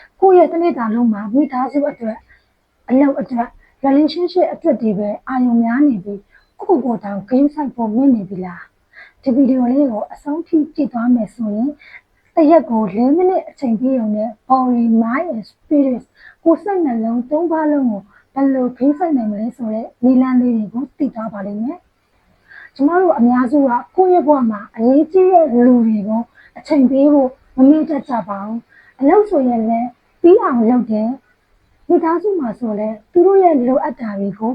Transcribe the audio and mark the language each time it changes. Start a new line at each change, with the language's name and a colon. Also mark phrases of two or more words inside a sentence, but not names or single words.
Burmese: ရဲ့တနေ့တာလုံးမှာမိသားစုအတွက်အလုပ်အတွက် relationship အတွက်ဒီပဲအာရုံများနေပြီးကိုတောင်ဂိမ်းဆိုင်ဖို့မင်းနေပြီလားဒီဗီဒီယိုလေးကိုအဆုံးထိကြည့်သွားမယ်ဆိုရင်တရက်ကို4မိနစ်အချိန်ပြည့်ရုံနဲ့
English: body mind and
Burmese: spirit ကိုယ်စိတ်နှလုံးသုံးပါးလုံးကိုဘယ်လိုဂိမ်းဆိုင်နိုင်မလဲဆိုတဲ့နည်းလမ်းလေးတွေကိုသိသွားပါလိမ့်မယ်ကျမတို့အများစုကကိုယ့်ရဲ့ဘဝမှာအရေးကြီးတဲ့လူတွေကို အချိန်ပေးဖို့မမေ့တတ်ကြပါဘူးအလုပ်ဆိုရင်လည်းပြီးအောင်လုပ်တယ်မိသားစုမှာဆိုလည်းသူတို့ရဲ့လိုအပ်တာတွေကို